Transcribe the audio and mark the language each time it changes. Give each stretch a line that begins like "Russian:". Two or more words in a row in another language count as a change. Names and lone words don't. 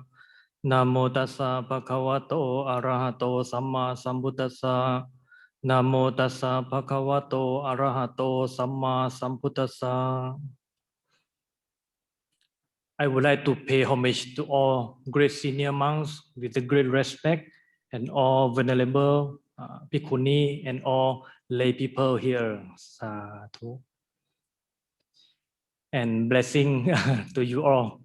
Pali: Namo tassa bhagavato arahato samma sambuddhassa. Namo tassa bhagavato arahato samma sambuddhassa.
English: I would like to pay homage to all great senior monks with the great respect and all venerable bhikkhuni and all lay people here. Sadhu. And blessing to you all.